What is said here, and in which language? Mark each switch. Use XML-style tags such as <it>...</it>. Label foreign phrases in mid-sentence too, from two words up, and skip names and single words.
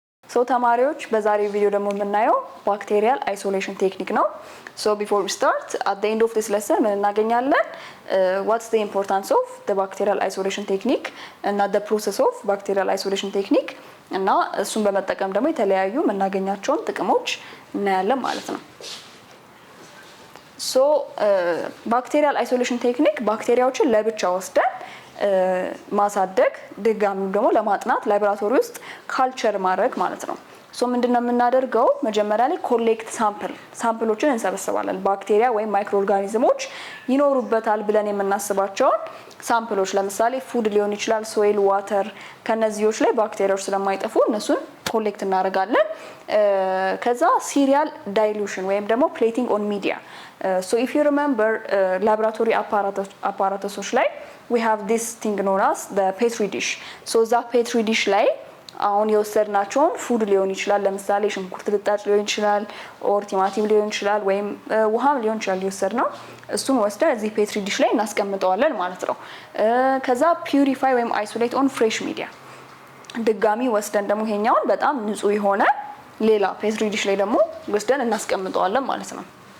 <am>ሶ ተማሪዎች በዛሬው ቪዲዮ ደግሞ የምናየው</am> <en>bacterial isolation technique</en> <am>ነው።</am> <en>So before we start, at the end of this lesson</en> <am>ምን እናገኛለን?</am> <en>What's the importance of the bacterial isolation technique and the process of bacterial isolation technique</en> <am>እና እሱን በመጠቀም ደግሞ የተለያዩ የምናገኛቸውን ጥቅሞች እናያለን ማለት ነው።</am> <en>So bacterial isolation technique</en> <am>ባክቴሪያዎችን ለብቻ ወስደን ማሳደግ ድጋሚው ደግሞ ለማጥናት ላቦራቶሪ ውስጥ ካልቸር ማድረግ ማለት ነው። ሶ ምንድነው የምናደርገው? መጀመሪያ ላይ</am> <en>collect samples</en> <am>እንሰበስባለን። ባክቴሪያ ወይም</am> <en>micro organisms</en> <am>ይኖሩበታል ብለን የምናስባቸውን ሳምፕሎች ለምሳሌ ፉድ ሊሆን ይችላል፣</am> <en>soil, water</en> <am>ከነዚህዎች ላይ ባክቴሪያዎች ስለማይጠፉ እነሱን ኮሌክት እናደርጋለን። ከዛ</am> <en>serial dilution</en> <am>ወይም ደግሞ</am> <en>plating on media so if you remember laboratory apparatuses</en> <am>ላይ</am> <en>we have this thing known as the petri dish. so that petri dish</en> <am>ላይ አሁን የወሰድናቸውን ፉድ ሊሆን ይችላል፣ ለምሳሌ ሽንኩርት ልጣጭ ሊሆን ይችላል፣ ኦር ቲማቲም ሊሆን ይችላል፣ ወይም ውሃም ሊሆን ይችላል የወሰድነው እሱን ወስደን እዚህ</am> <en>petri dish</en> <am>ላይ እናስቀምጠዋለን ማለት ነው። ከዛ ፒዩሪፋይ ወይም</am> <en>isolate on fresh media</en> <am>ድጋሚ ወስደን ደግሞ ይሄኛውን በጣም ንጹህ የሆነ ሌላ</am> <en>petri dish</en> <am>ላይ ደግሞ ወስደን እናስቀምጠዋለን ማለት ነው።</am>